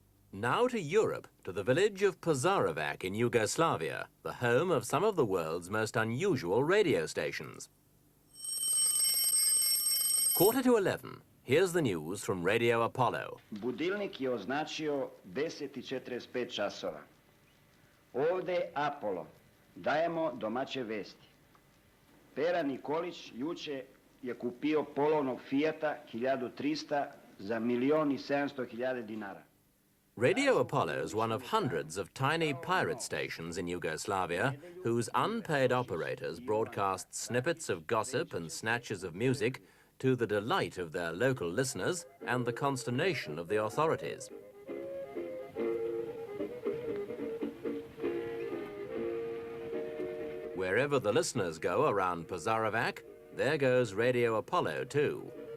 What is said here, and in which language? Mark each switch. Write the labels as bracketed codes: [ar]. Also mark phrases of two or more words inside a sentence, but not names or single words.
[en] Now to Europe, to the village of Pozarevac in Yugoslavia, the home of some of the world's most unusual radio stations. 11:15. Here's the news from Radio Apollo. [sr] Budilnik je označio 10:45 časova. Ovde Apollo. Dajemo domaće vesti. Pera Nikolić juče je kupio polovnog Fijata 1300 za 1.700.000 dinara. [en] Radio Apollo is one of hundreds of tiny pirate stations in Yugoslavia whose unpaid operators broadcast snippets of gossip and snatches of music to the delight of their local listeners and the consternation of the authorities. Wherever the listeners go around Pozarevac, there goes Radio Apollo too.